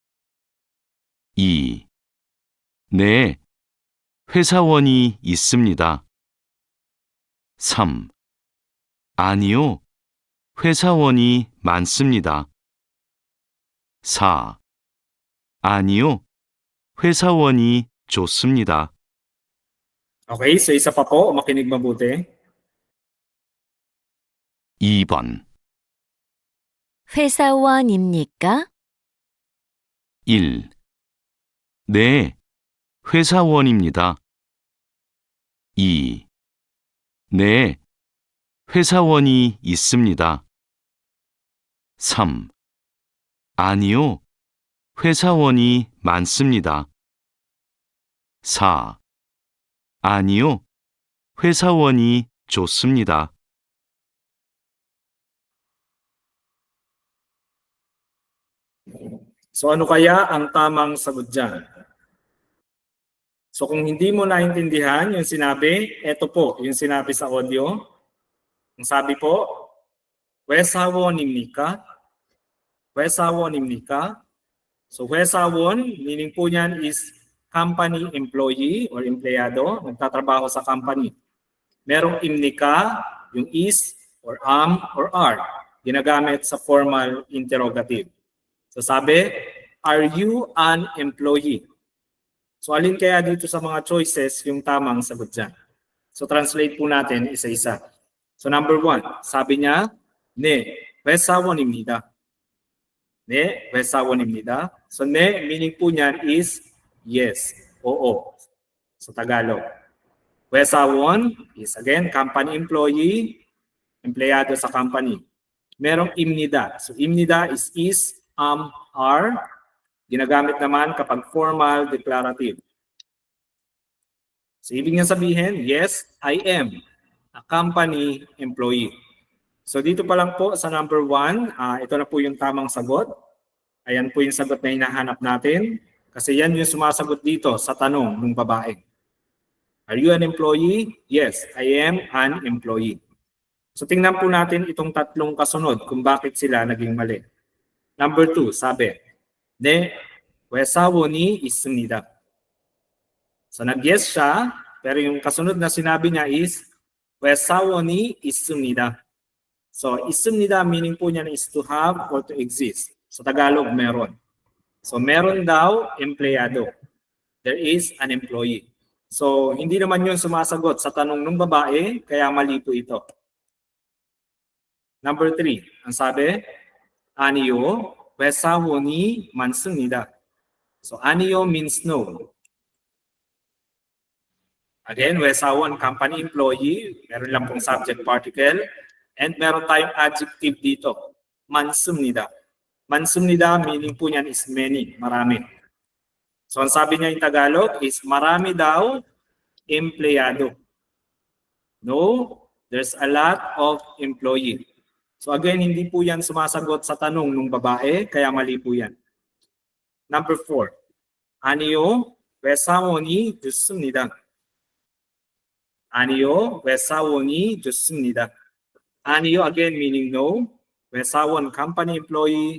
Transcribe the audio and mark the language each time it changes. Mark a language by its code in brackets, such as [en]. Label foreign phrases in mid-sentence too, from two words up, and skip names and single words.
[ko] 2. 네, 회사원이 있습니다. 3. 아니요, 회사원이 많습니다. 4. 아니요, 회사원이 좋습니다. [tl] Okay, so isa pa po, makinig mabuti. [ko] 2번. 회사원입니까? 1. 네, 회사원입니다. 2. 네, 회사원이 있습니다. 3. 아니요, 회사원이 많습니다. 4. 아니요, 회사원이 좋습니다. [tl] So ano kaya ang tamang sagot dyan? So kung hindi mo naintindihan yung sinabi, eto po yung sinabi sa audio. Ang sabi po, [ko] 회사원입니까? 회사원입니까? So 회사원, [tl] meaning po niyan is [en] company employee [tl] or empleyado, nagtatrabaho sa company. Merong imnika, yung [en] is or or are, [tl] ginagamit sa formal interrogative. So sabi, [en] are you an employee? [tl] So alin kaya dito sa mga choices yung tamang sagot dyan? So translate po natin isa-isa. So number 1, sabi niya, [ko] 네, 회사원입니다. 네, 회사원입니다. So 네, [tl] meaning po niyan is yes, oo. So Tagalog. [en] 회사원 is again, company employee, [tl] empleyado sa [en] company. [tl] Merong imnida. So imnida is, are. Ginagamit naman kapag formal, declarative. So ibig niya sabihin, [en] yes, I am a company employee. [tl] So dito pa lang po sa number 1, ito na po yung tamang sagot. Ayan po yung sagot na hinahanap natin. Kasi yan yung sumasagot dito sa tanong ng babae. [en] Are you an employee? Yes, I am an employee. [tl] So tingnan po natin itong tatlong kasunod kung bakit sila naging mali. Number 2, sabi, [ko] 네, 회사원이 있습니다. [tl] So nag-yes siya, pero yung kasunod na sinabi niya is, [ko] 회사원이 있습니다. [tl] So 있습니다 meaning po niya is to have or to exist. Sa Tagalog, meron. So meron daw, empleyado. [en] There is an employee. [tl] So hindi naman yun sumasagot sa tanong ng babae, kaya mali po ito. Number 3, ang sabi, [ko] 아니요, 회사원이 많습니다. [en] So 아니요 means no. Again, [ko] 회사원, [en] company employee, [tl] meron lang pong [en] subject particle, and [tl] meron tayong adjective dito, [ko] 많습니다. [tl] 많습니다 meaning po niyan is many, marami. So ang sabi niya [en] in Tagalog [tl] is marami daw empleyado. [en] No, there's a lot of employee. So again, [tl] hindi po yan sumasagot sa tanong ng babae, kaya mali po yan. [en] Number 4, [ko] 아니요, 회사원이 좋습니다. 아니요, 회사원이 좋습니다. [en] 아니요 again meaning no. 회사원, company employee.